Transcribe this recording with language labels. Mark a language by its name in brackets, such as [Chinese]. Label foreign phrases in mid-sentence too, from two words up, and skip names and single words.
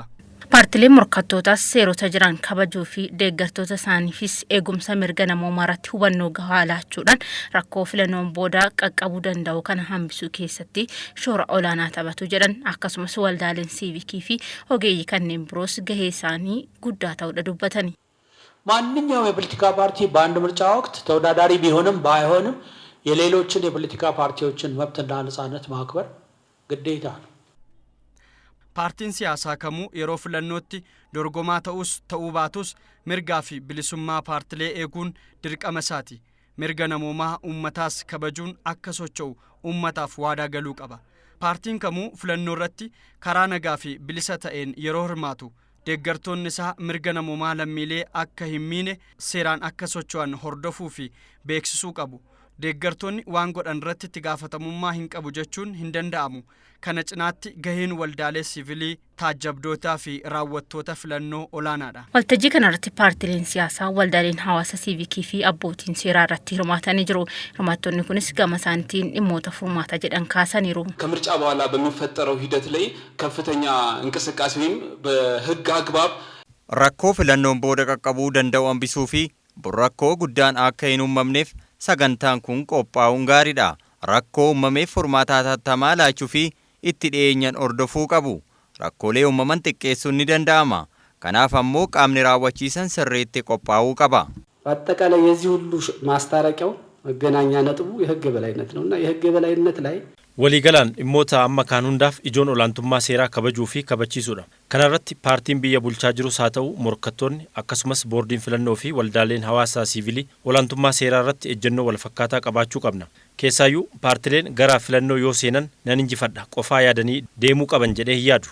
[Oromo] Paartileen morkattootaas seerota jiran kabajuu fi deeggartoota isaaniifis eegumsa mirga namoomaa irratti hubannoo gahaa laachuudhaan rakkoo filannoon booda qaqqabuu danda'u kana hambisuu keessatti shoora olaanaa taphatu jedhan. Akkasumas waldaaleen siivikii fi ogeeyyii kanneen biroos gahee isaanii guddaa ta'uudha dubbatani. [Amharic] ማንኛውም የፖለቲካ ፓርቲ በአንድ ምርጫ ወቅት ተወዳዳሪ ቢሆንም ባይሆንም የሌሎችን የፖለቲካ ፓርቲዎችን መብትና ነጻነት ማክበር ግዴታ ነው። [Oromo] paartiin siyaasaa kamuu yeroo filannootti dorgomaa ta'uu baatus mirgaa fi bilisummaa paartilee eeguun dirqama isaati. Mirga namoomaa uummataas kabajuun akka socho'u uummataaf waadaa galuu qaba. Paartiin kamuu filannoo irratti karaa nagaa fi bilisa ta'een yeroo hirmaatu deeggartoonni isaa mirga namoomaa lammiilee akka hin miine seeraan akka socho'an hordofuu fi beeksisuu qabu. Deeggartoonni waan godhan irratti itti gaafatamummaa hin qabu jechuun hin danda'amu. Kana cinaatti gaheen waldaalee siviilii taajjabdootaa fi raawwattoota filannoo olaanaadha. Waltajjii kanarratti paartileen siyaasaa waldaaleen hawaasa siivikii fi abbootiin seeraa irratti hirmaatanii jiru. Hirmaattonni kunis gama isaaniitiin dhimmoota furmaata jedhan kaasaniiru. [Amharic] ከምርጫ በኋላ በሚፈጠረው ሂደት ላይ ከፍተኛ እንቅስቃሴ ወይም በህግ አግባብ [Oromo] rakkoo filannoon booda qaqqabuu danda'u hambisuu fi rakkoo guddaan akka hin uumamneef sagantaan kun qophaa'uun gaariidha. Rakkoo uumameef furmaata hatattamaa laachuu fi itti dhiyeenyaan hordofuu qabu. Rakkoolee uumaman xiqqeessuun ni danda'ama. Kanaaf ammoo qaamni raawwachiisan sirriitti qophaa'uu qaba. [Amharic] በአጠቃላይ የዚህ ሁሉ ማስታረቂያው መገናኛ ነጥቡ የህግ የበላይነት ነውና የህግ የበላይነት ላይ [Oromo] waliigalaan dhimmoota amma kaan hundaaf ijoon olaantummaa seeraa kabajuu fi kabachiisuudha. Kana irratti paartiin biyya bulchaa jirus haa ta'u morkattoonni akkasumas boordiin filannoo fi waldaaleen hawaasaa siivilii olaantummaa seeraa irratti ejjennoo wal fakkaataa qabaachuu qabna. Keessaayyuu paartileen gara filannoo yoo seenan nan injifadha qofaa yaadanii deemuu qaban jedhee yaadu.